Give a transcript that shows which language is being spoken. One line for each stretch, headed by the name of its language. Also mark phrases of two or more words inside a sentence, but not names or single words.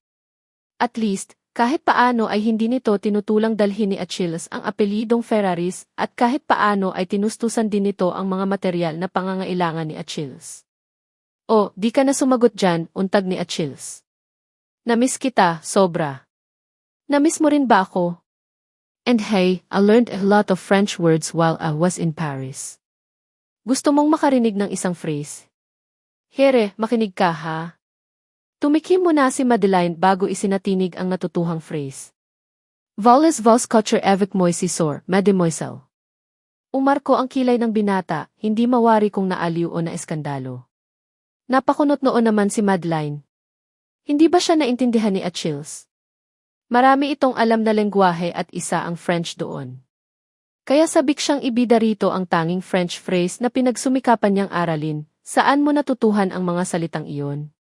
English: At least,
Filipino: kahit paano ay hindi nito tinutulang dalhin ni Achilles ang apelidong Ferraris at kahit paano ay tinustusan din nito ang mga material na pangangailangan ni Achilles. "Oh, di ka na sumagot dyan," untag ni Achilles. "Namiss kita, sobra." "Namiss mo rin ba ako?"
English: "And hey, I learned a lot of French words while I was in Paris."
Filipino: Gusto mong makarinig ng isang phrase? Here, makinig ka ha. Tumikim muna si Madeline bago isinatinig ang natutuhang phrase.
French: Voles vos couture avec moi si sor, mademoiselle.
Filipino: Umarko ang kilay ng binata, hindi mawari kung naaliw o naeskandalo. Napakunot noon naman si Madeline. Hindi ba siya naintindihan ni Achilles? Marami itong alam na lengguwahe at isa ang French doon. Kaya sabik siyang ibida rito ang tanging French phrase na pinagsumikapan niyang aralin, saan mo natutuhan ang mga salitang iyon?